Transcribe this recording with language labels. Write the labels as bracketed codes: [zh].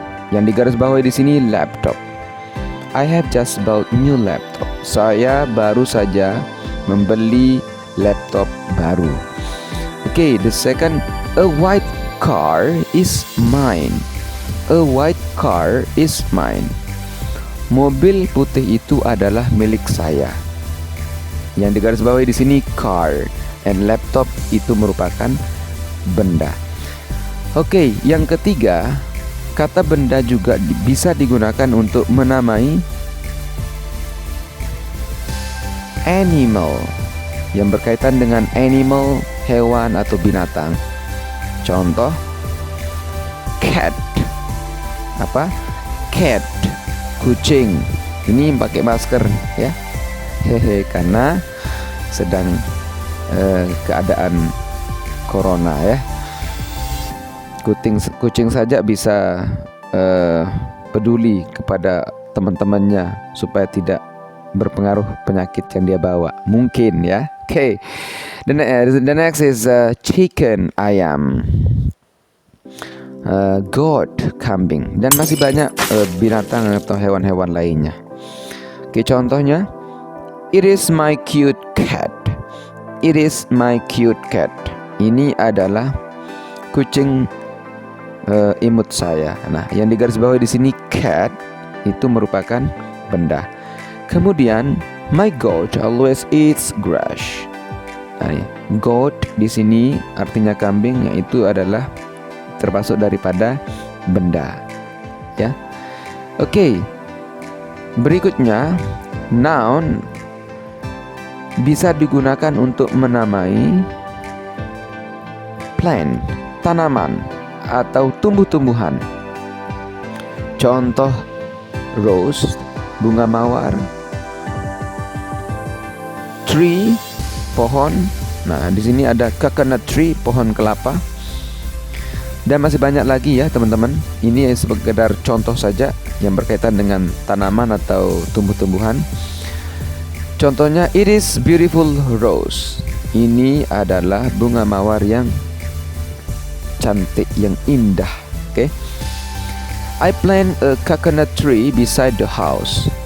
[id] Yang digarisbawahi di sini [en] laptop. I have just bought new laptop. [id] Saya baru saja membeli laptop baru. [en] Okay, the second, a white car is mine. A white car is mine. [id] Mobil putih itu adalah milik saya. Yang digarisbawahi di sini car, and laptop itu merupakan benda. Okay, yang ketiga, kata benda juga bisa digunakan untuk menamai animal yang berkaitan dengan animal, hewan atau binatang. Contoh, cat. Apa? Cat, kucing. Ini pakai masker ya. Karena sedang keadaan corona ya. Kucing saja bisa peduli kepada teman-temannya supaya tidak berpengaruh penyakit yang dia bawa. Mungkin ya. Okay. [en] The next is chicken, ayam. Goat, kambing. [id] Dan masih banyak binatang atau hewan-hewan lainnya. [en] Oke, contohnya, it is my cute cat. It is my cute cat. [id] Ini adalah kucing imut saya. Nah, yang digarisbawahi di sini cat itu merupakan benda. [en] Kemudian my goat always eats grass. [id] Nah, goat di sini artinya kambing, yaitu adalah termasuk daripada benda. Ya. Oke. Berikutnya, noun bisa digunakan untuk menamai plant, tanaman atau tumbuh-tumbuhan. Contoh, rose, bunga mawar. Tree, pohon. Nah, di sini ada coconut tree, pohon kelapa. Dan masih banyak lagi ya teman-teman. Ini sekedar contoh saja yang berkaitan dengan tanaman atau tumbuh-tumbuhan. [en] Contohnya, it is beautiful rose. [id] Ini adalah bunga mawar yang cantik, yang indah. Oke. [en] I plant a coconut tree beside the house.